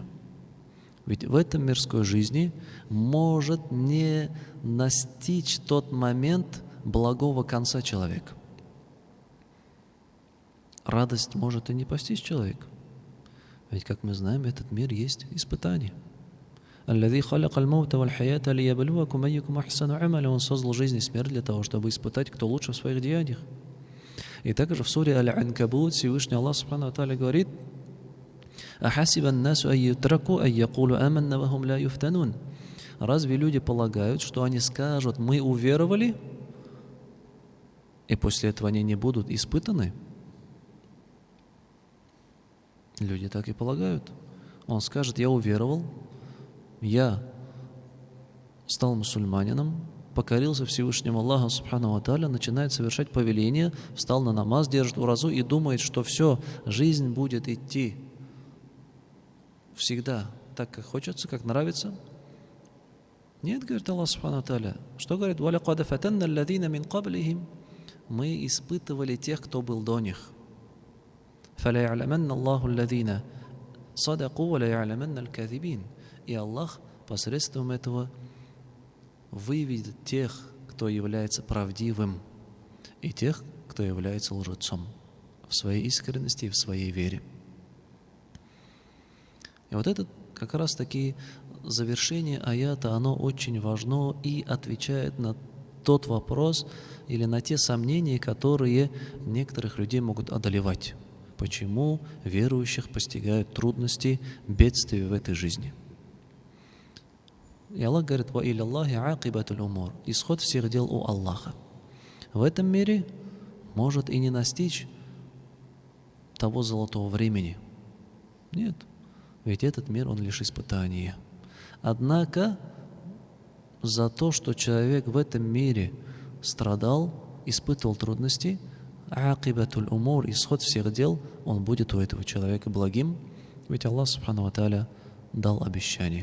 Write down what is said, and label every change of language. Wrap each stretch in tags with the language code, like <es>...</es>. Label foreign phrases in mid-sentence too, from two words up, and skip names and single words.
<ru>Ведь в этом мирской жизни может не настичь тот момент благого конца человека. Радость может и не постичь человека. Ведь, как мы знаем, этот мир есть испытание.</ru> <ar>«الذي خلق الموت والحياة ليبلوكم أيكم أحسن عملا».</ar> <ru>Он создал жизнь и смерть для того, чтобы испытать, кто лучше в своих деяниях. И также в суре Аль-Анкабут Всевышний Аллах</ru> <ar>سبحانه وتعالى говорит: «أحسب الناس أن يتركوا أن يقولوا آمنا وهم لا يفتنون».</ar> <ru>Разве люди полагают, что они скажут: мы уверовали, и после этого они не будут испытаны? Люди так и полагают. Он скажет: я уверовал, я стал мусульманином, покорился Всевышнему Аллаху</ru> <ar>سبحانه وتعالى,</ar> <ru>начинает совершать повеление, встал на намаз, держит уразу и думает, что все, жизнь будет идти всегда так, как хочется, как нравится? Нет, говорит Аллах</ru> <ar>سبحانه تعالى.</ar> <ru>Что говорит?</ru> <ar>وَلَقَدْ فَتَنَّ الَّذِينَ مِنْ قَبْلِهِمْ.</ar> <ru>Мы испытывали тех, кто был до них.</ru> <ar>فَلَيَعْلَمَنَّ اللَّهُ الَّذِينَ صَدَقُوا وَلَيَعْلَمَنَّ الْكَاذِبِينَ.</ar> <ru>И Аллах посредством этого выведет тех, кто является правдивым, и тех, кто является лжецом в своей искренности и в своей вере. И вот это как раз таки завершение аята, оно очень важно и отвечает на тот вопрос или на те сомнения, которые некоторых людей могут одолевать. Почему верующих постигают трудности, бедствия в этой жизни? И Аллах говорит:</ru> <ar>«وإلى الله عاقبة الأمور».</ar> <ru>Исход всех дел у Аллаха. В этом мире может и не настичь того золотого времени. Нет, ведь этот мир, он лишь испытание. Однако за то, что человек в этом мире страдал, испытывал трудности,</ru> <ar>عاقبة الأمور,</ar> <ru>исход всех дел, он будет у этого человека благим, ведь Аллах</ru> <ar>سبحانه وتعالى</ar> <ru>дал обещание.</ru>